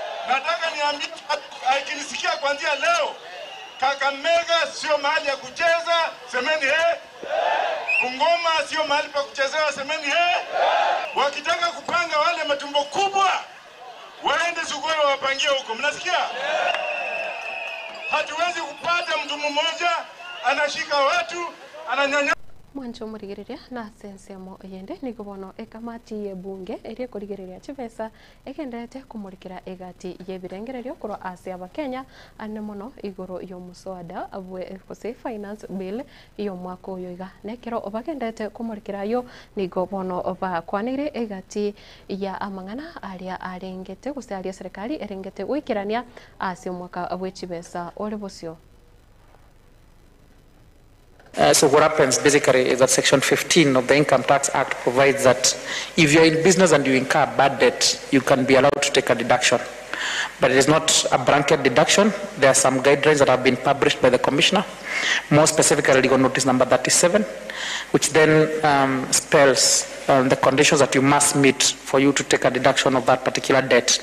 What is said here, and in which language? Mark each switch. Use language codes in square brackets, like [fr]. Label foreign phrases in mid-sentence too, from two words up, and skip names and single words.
[sw] Nataka niambie akinisikia kuanzia leo, Kakamega sio mahali ya kucheza, semeni he. Bungoma sio mahali pa kuchezewa, semeni he. Wakitaka kupanga wale matumbo kubwa, waende Sugoi wapangie huko. Mnasikia? Hatuwezi kupata mtu mmoja anashika watu, ananyanya [guz] mwancho murigereria na sensemo yende ni kubono ekamati ye bunge eri kurigereria chipesa ekendete kumurikira egati ye birengererio kuro ase abakenya ane mono igoro yo musoada abwe kose [en] finance bill [guz] yo mwaka uyoiga nekero obakendete kumurikira yo ni kubono oba kwanire egati ya amangana aria arengete kusalia serikali erengete wikirania ase mwaka abwe chipesa ole bosio. [en] So what happens basically is that Section 15 of the Income Tax Act provides that if you're in business and you incur bad debt, you can be allowed to take a deduction. But it is not a blanket deduction. There are some guidelines that have been published by the Commissioner, more specifically legal notice number 37, which then spells the conditions that you must meet for you to take a deduction of that particular debt.